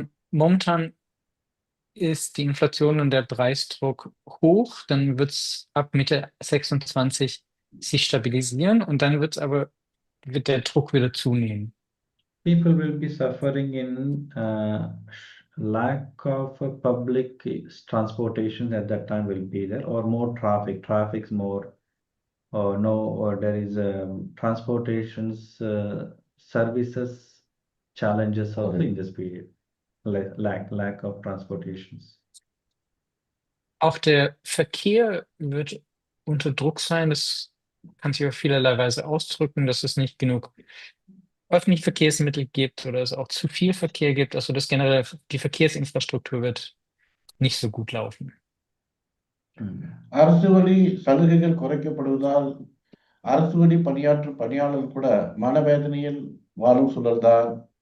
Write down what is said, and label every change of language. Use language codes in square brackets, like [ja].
[de] Momentan ist die Inflation und der Preisdruck hoch, dann wird es ab Mitte 26 sich stabilisieren und dann wird der Druck wieder zunehmen. [en] People will be suffering in lack of public transportation at that time will be there, or more traffic's more, or no, or there is transportations services challenges also in this period, lack of transportations. [de] Auch der Verkehr wird unter Druck sein. Das kann sich auf vielerlei Weise ausdrücken, dass es nicht genug öffentliche Verkehrsmittel gibt oder es auch zu viel Verkehr gibt. Also das generell, die Verkehrsinfrastruktur wird nicht so gut laufen. [ta] அரசு வழி சலுகைகள் குறைக்கப்படுவதால் அரசு வழி பணியாற்றும் பணியாளர் கூட மனவேதனையில் வாழும் சூழல்தான்.